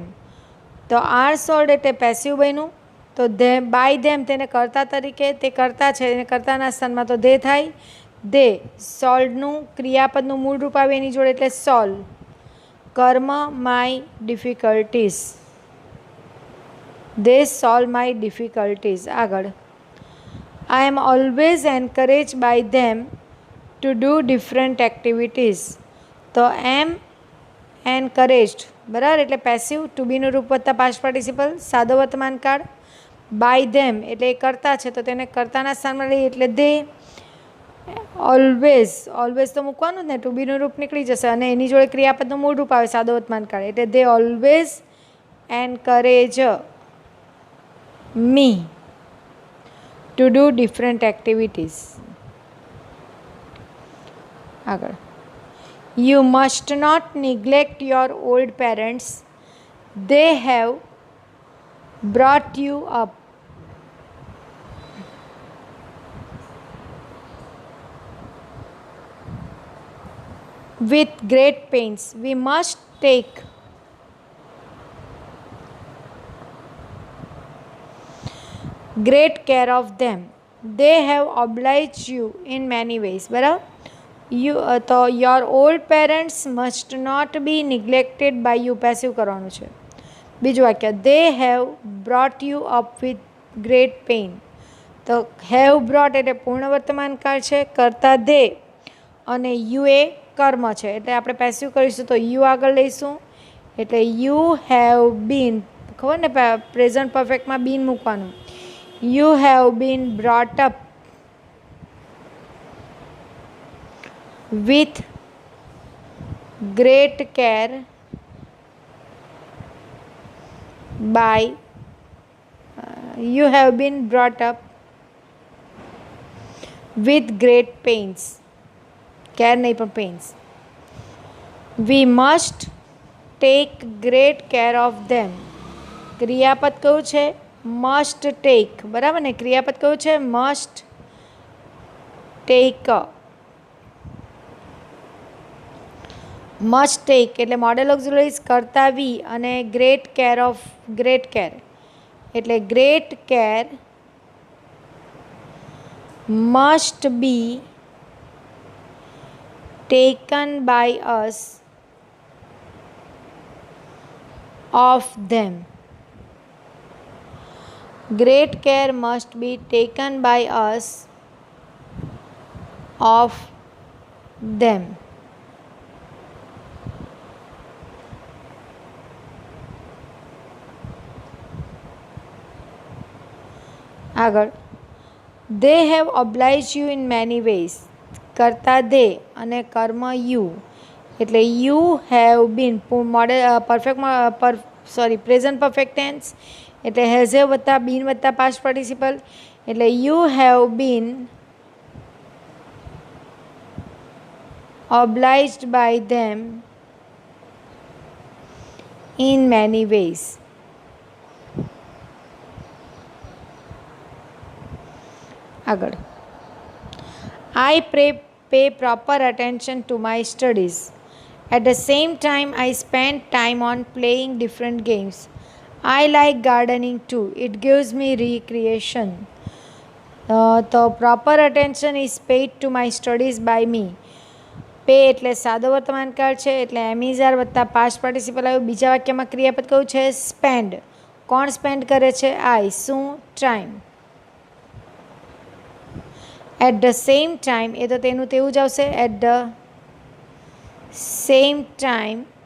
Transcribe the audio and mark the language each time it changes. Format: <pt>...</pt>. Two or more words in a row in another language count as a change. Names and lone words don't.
<gu>તો</gu> <en>are solved</en> <gu>એટલે પેસિવ બન્યું, તો</gu> <en>them by them</en> <gu>તેને કર્તા તરીકે, તે કર્તા છે એને કર્તાના સ્થાનમાં તો દે થાય. દે સોલ્વનું ક્રિયાપદનું મૂળ રૂપ આવે એની જોડે એટલે સોલ્વ.</gu> <en>કર્મ my difficulties. they solve my difficulties.</en> <gu>આગળ,</gu> <en>I am always encouraged by them to do different activities.</en> <gu>તો</gu> <en>am encouraged,</en> <gu>બરાબર, એટલે પેસિવ. ટુ બીનું રૂપ વત્તા</gu> <en>past participle,</en> <gu>સાદો વર્તમાન કાળ.</gu> <en>by them</en> <gu>એટલે એ કરતા છે તો તેને કર્તાના સ્થાનમાં લઈએ એટલે દે. ઓલવેઝ, ઓલવેઝ તો મૂકવાનું જ ને, ટુ બીનું રૂપ નીકળી જશે અને એની જોડે ક્રિયાપદનું મૂળ રૂપ આવે સાદો વર્તમાન કાળ એટલે</gu> <en>they always encourage me to do different activities. આગળ, you must not neglect your old parents. They have brought you up. With great pains. We must take great care of them. They have obliged you in many ways.</en> <gu>બરાબર, તો</gu> <en>your old parents must not be neglected by you.</en> <gu>પેસિવ કરવાનું છે. બીજું વાક્ય,</gu> <en>they have brought you up with great pain.</en> <gu>તો</gu> <en>have brought</en> <gu>એટલે પૂર્ણ વર્તમાન કાળ છે, કરતા દે અને યુ એ કર્મ છે એટલે આપણે પેસિવ કરીશું તો યુ આગળ લઈશું એટલે</gu> <en>you have been,</en> <gu>ખબર ને પ્રેઝન્ટ પરફેક્ટમાં બીન મૂકવાનું.</gu> <en>You have been brought up with great care by you have been brought up with great pains.</en> <gu>Care નહીં પણ pains.</gu> <en>We must take great care of them.</en> <gu>ક્રિયાપદ કયું છે?</gu> <en>must take.</en> <gu>બરાબર ને, ક્રિયાપદ કયું છે?</gu> <en>must take. must take એટલે modal auxiliaries કરતા વી અને great care of, great care એટલે great care must be taken by us of them. Great care must be taken by us of them. આગળ, they have obliged you in many ways. કરતા દે અને કર્મ યુ એટલે you have been modal perfect present perfect tense એટલે has have વત્તા બીન વત્તા past participle એટલે you have been obliged by them in many ways. આગળ, I pay proper attention to my studies. At the same time, I spend time on playing different games. I like gardening too. It gives me recreation. The proper attention is paid to my studies by me.</en> <gu>પે એટલે સાદો વર્તમાનકાળ છે એટલે</gu> <en>am is are</en> <gu>વત્તા</gu> <en>past participle</en> <gu>આવ્યું. બીજા વાક્યમાં ક્રિયાપદ કયું છે? સ્પેન્ડ. કોણ સ્પેન્ડ કરે છે? આઈ. શું? ટાઈમ.</gu> <en>at the same time</en> <gu>એ તો તેનું તેવું જ આવશે.</gu> <en>at the same time.</en>